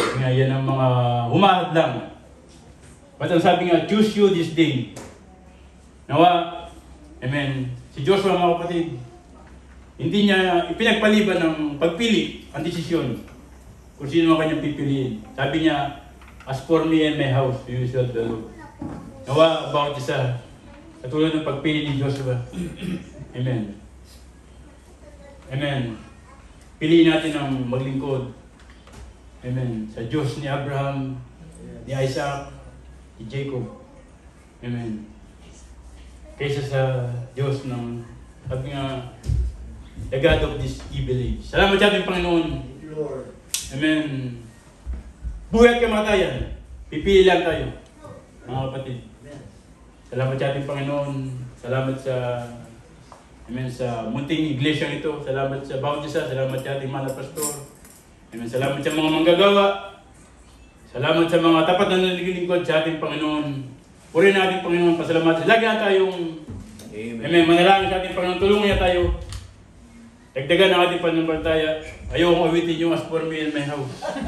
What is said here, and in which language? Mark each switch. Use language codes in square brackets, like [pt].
[tl] Sabi nga, yan ang mga humahad lang. But ang sabi nga, [en] choose you this day. [tl] Nawa, amen, si Joshua, mga kapatid, hindi niya ipinagpaliban ng pagpili ang desisyon kung sino ang kanyang pipiliin. Sabi niya, [en] as for me and my house, we will serve the Lord. [tl] Nawa, about isa, katulad ng pagpili ni Joshua. Amen. Amen. Piliin natin ang maglingkod. Amen. Sa Diyos ni Abraham, ni Isaac, ni Jacob. Amen. Kaysa sa Diyos ng, sabi nga, [en] the God of this evil age. [tl] Salamat sa ating Panginoon. Amen. Buhay at kamatayan. Pipili lang tayo, mga kapatid. Salamat sa ating Panginoon. Salamat sa, amen, sa munting iglesia ito. Salamat sa bawat isa. Salamat sa ating mga pastor. Amen. Salamat sa mga manggagawa. Salamat sa mga tapat na nalilingkod sa ating Panginoon. Purihin na ating Panginoon, pasalamat. Lagi na tayong, amen, manalangin sa ating Panginoon, tulungan niya tayo. Dagdagan ang ating pananampalataya. Ayokong awitin yung [en] as for me and my house.